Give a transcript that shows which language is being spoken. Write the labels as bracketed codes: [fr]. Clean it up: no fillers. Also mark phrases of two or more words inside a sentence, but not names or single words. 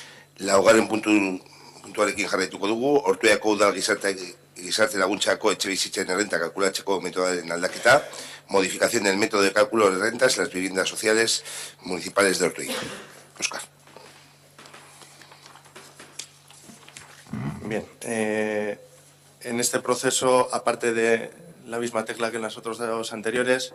[eu] Laugarren puntuarekin jarraituko dugu, Ortuellako udal gizarte laguntzako etxebizitzen errenta kalkulatzeko metodoaren aldaketa, [es] modificación del método de cálculo de rentas en las viviendas sociales municipales de Ortuella. Óscar. Bien, en este proceso, aparte de la misma tecla que en los otros dos anteriores,